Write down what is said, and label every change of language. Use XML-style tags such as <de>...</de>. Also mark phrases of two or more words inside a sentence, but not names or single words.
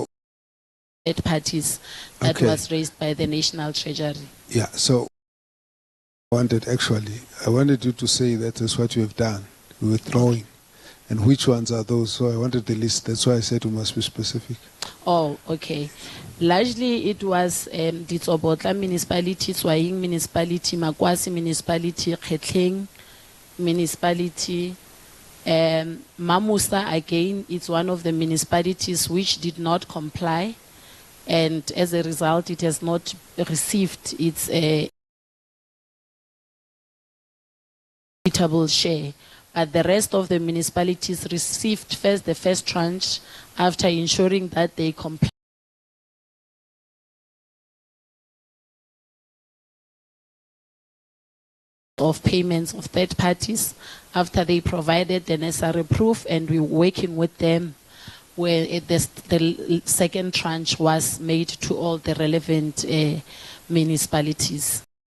<en>third parties that was raised by the National Treasury. Yeah, so I wanted you to say that is what you have done, withdrawing. And which ones are those? So I wanted the list. That's why I said we must be specific. Oh, okay. Largely it was Ditsobotla municipality, Swaying municipality, Makwasi municipality, Khetleng municipality. Mamusa, again, it's one of the municipalities which did not comply. And as a result, it has not received its equitable share. But the rest of the municipalities received first the first tranche after ensuring that they comply of payments of third parties after they provided the necessary proof, and we're working with them where the second tranche was made to all the relevant municipalities.</en>